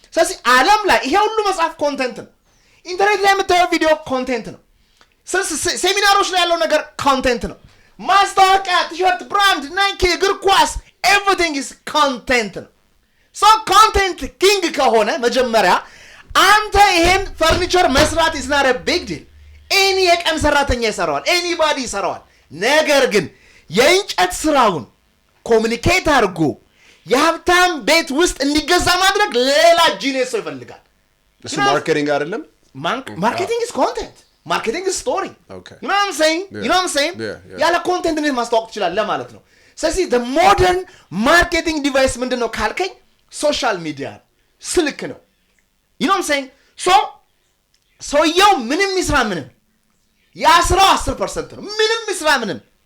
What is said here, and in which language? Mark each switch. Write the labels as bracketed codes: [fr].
[am] ስለዚህ ዓለም ላይ ይሄ ሁሉ መጽሐፍ ኮንቴንት ነው። ኢንተርኔት ላይ የምታየው ቪዲዮ ኮንቴንት ነው። ሴሚናሮች ላይ ያለው ነገር ኮንቴንት ነው። ማስታወቂያ፣ ቲሸርት፣ ብራንድ፣ ናይኪ፣ እግር ኳስ [en] ኤቭሪቲንግ ኢዝ ኮንቴንት [am] ነው። ሶ ኮንቴንት ኪንግ ከሆነ መጀመሪያ አንተ ይሄን ፈርኒቸር መስራት [en] is not a big deal. [am] ኤኒ የቀን ሰራተኛ ይሰራዋል፣ ኤኒባዲ ይሰራዋል። ነገር ግን የእንጨት ስራውን ኮሙኒኬት አድርጎ የሀብታም ቤት ውስጥ እንዲገዛ ማድረግ ሌላ ጂኒየስ ሰው ይፈልጋል። እሱ ማርኬቲንግ አይደለም። [en] ማርኬቲንግ is content. ማርኬቲንግ is story. Okay. You know what I'm saying? Yeah. You know what I'm saying? Yeah. [am] ያለ ኮንቴንት እንዴት ማስተዋወቅ ትችላለህ ማለት ነው። ስለዚህ [en] the modern marketing device [am] ምንድነው ካልከኝ ሶሻል ሚዲያ ስልክ ነው። [en] you know what I'm saying? [am] ሰውየው ምንም ይስራ ምንም ያስራው 10% ነው። ምንም ይስራ ምንም